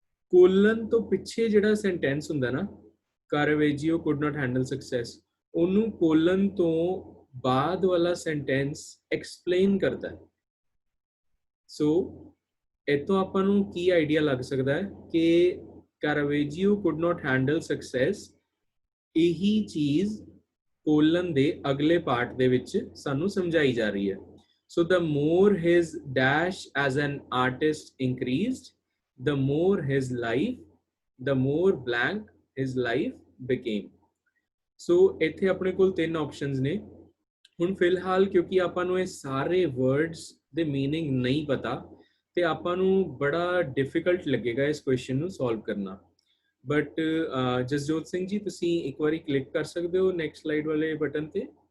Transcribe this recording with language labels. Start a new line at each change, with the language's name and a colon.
Punjabi: Colon ਤੋਂ ਪਿੱਛੇ ਜਿਹੜਾ ਸੈਂਟੈਂਸ ਹੁੰਦਾ ਨਾ,
English: Caravaggio could not handle success,
Punjabi: ਉਹਨੂੰ ਕੋਲਨ ਤੋਂ ਬਾਅਦ ਵਾਲਾ ਸੈਂਟੈਂਸ ਐਕਸਪਲੇਨ ਕਰਦਾ ਹੈ। ਸੋ ਇਤੋਂ ਆਪਾਂ ਨੂੰ ਕੀ ਆਈਡੀਆ ਲੱਗ ਸਕਦਾ ਹੈ ਕਿ
English: Caravaggio could not handle success,
Punjabi: ਇਹੀ ਚੀਜ਼ ਕੋਲਨ ਦੇ ਅਗਲੇ ਪਾਰਟ ਦੇ ਵਿੱਚ ਸਾਨੂੰ ਸਮਝਾਈ ਜਾ ਰਹੀ ਹੈ।
English: So the more his dash as an artist increased, the more his life, the more blank his life became.
Punjabi: So ਇੱਥੇ ਆਪਣੇ ਕੋਲ 3 ਆਪਸ਼ਨਸ ਨੇ। ਹੁਣ ਫਿਲਹਾਲ ਕਿਉਂਕਿ ਆਪਾਂ ਨੂੰ ਇਹ ਸਾਰੇ ਵਰਡਸ ਦੇ ਮੀਨਿੰਗ ਨਹੀਂ ਪਤਾ ਤੇ ਆਪਾਂ ਨੂੰ ਬੜਾ ਡਿਫਿਕਲਟ ਲੱਗੇਗਾ ਇਸ ਕੁਐਸਚਨ ਨੂੰ ਸੋਲਵ ਕਰਨਾ। ਬਟ ਜਸਜੋਤ ਸਿੰਘ ਜੀ, ਤੁਸੀਂ ਇੱਕ ਵਾਰੀ ਕਲਿੱਕ ਕਰ ਸਕਦੇ ਹੋ ਨੈਕਸਟ ਸਲਾਈਡ ਵਾਲੇ ਬਟਨ ਤੇ।